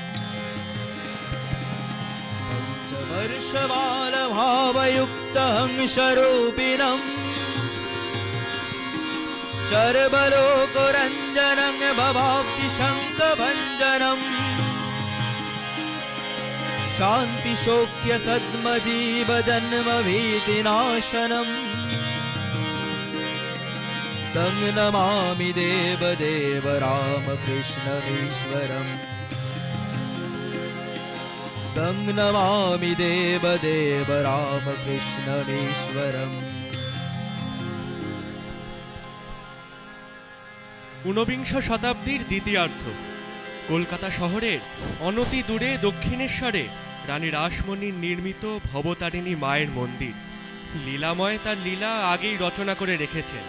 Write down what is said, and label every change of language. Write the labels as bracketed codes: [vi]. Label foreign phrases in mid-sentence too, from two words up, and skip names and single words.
[sa] पञ्चवर्षबालभावयुक्तहंसरूपिणम् सर्वलोकरञ्जनं भवाब्धि शङ्खभञ्जनम् शान्तिशोक्य सद्मजीवजन्मभीतिनाशनम् तं नमामि देवदेव रामकृष्णमीश्वरम् तं नमामि देवदेव रामकृष्णमीश्वरम्। [bn] ঊনবিংশ শতাব্দীর দ্বিতীয়ার্ধ কলকাতা শহরের অনতি দূরে দক্ষিণেশ্বরে রানী রাসমণির নির্মিত ভবতারিণী মায়ের মন্দির। লীলাময় তার লীলা আগেই রচনা করে রেখেছেন।